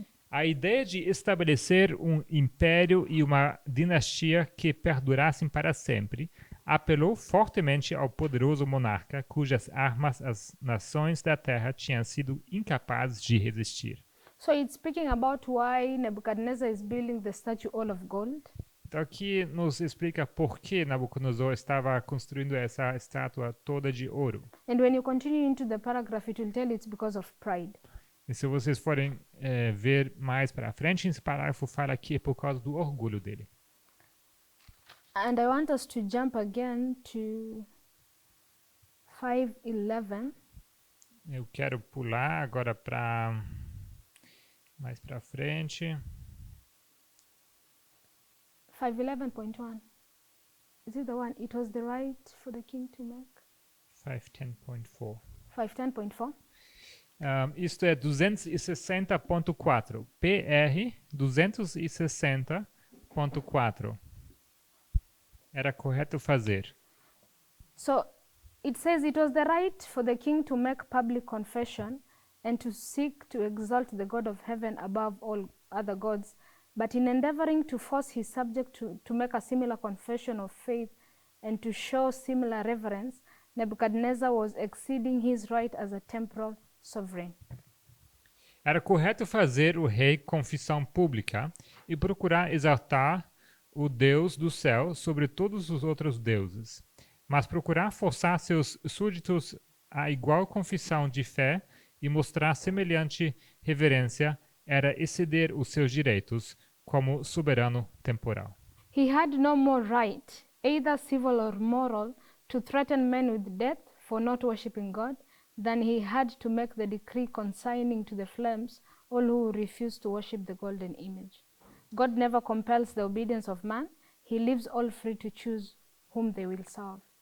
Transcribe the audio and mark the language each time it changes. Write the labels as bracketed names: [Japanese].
[Portuguese] A ideia de estabelecer um império e uma dinastia que perdurassem para sempre apelou fortemente ao poderoso monarca cujas armas as nações da terra tinham sido incapazes de resistir. [English] So it's speaking about why Nebuchadnezzar is building the statue all of gold. [Portuguese] Então aqui nos explica por que Nabucodonosor estava construindo essa estátua toda de ouro. [English] And when you continue into the paragraph, it will tell you it's because of pride. [Portuguese] E se vocês forem ver mais para frente, esse parágrafo fala que é por causa do orgulho dele. [English] And I want us to jump again to 5:11. [Portuguese] Eu quero pular agora para mais para frente. [English] 5:11.1. Is it the one? It was the right for the king to make. 510.4. 510.4. [Portuguese] Isto é 260.4. PR 260.4. Era correto fazer. [English] So it says it was the right for the king to make public confession and to seek to exalt the God of heaven above all other gods, but in endeavoring to force his subject to make a similar confession of faith and to show similar reverence, Nebuchadnezzar was exceeding his right as a temporal sovereign. [Portuguese] Era correto fazer o rei confissão pública e procurar exaltar o Deus do céu sobre todos os outros deuses, mas procurar forçar seus súditos a igual confissão de fé e mostrar semelhante reverência era exceder os seus direitos como soberano temporal. [English] He had no more right, either civil or moral, to threaten men with death for not worshiping God than he had to make the decree consigning to the flames all who refuse to worship the golden image. God never compels the obedience of man. He leaves all free to choose whom they will serve.